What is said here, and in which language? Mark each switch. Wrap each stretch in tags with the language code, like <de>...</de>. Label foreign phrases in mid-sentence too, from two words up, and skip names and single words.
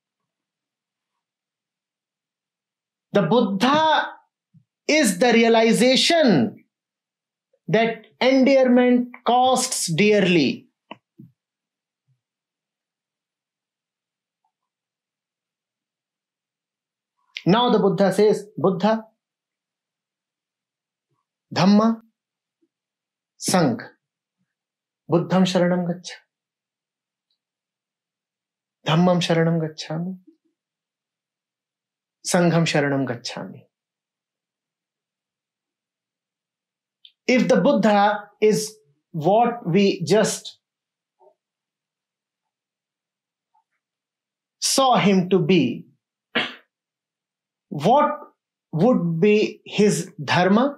<en>The Buddha is the realization that endearment costs dearly. Now the Buddha says,</en> <pi>Buddha, Dhamma, Sangh, Buddham Sharanam Gaccha, Dhammam Sharanam Gacchami, Sangham Sharanam Gacchami.</pi> <en>If the Buddha is what we just saw him to be, what would be his dharma?</en>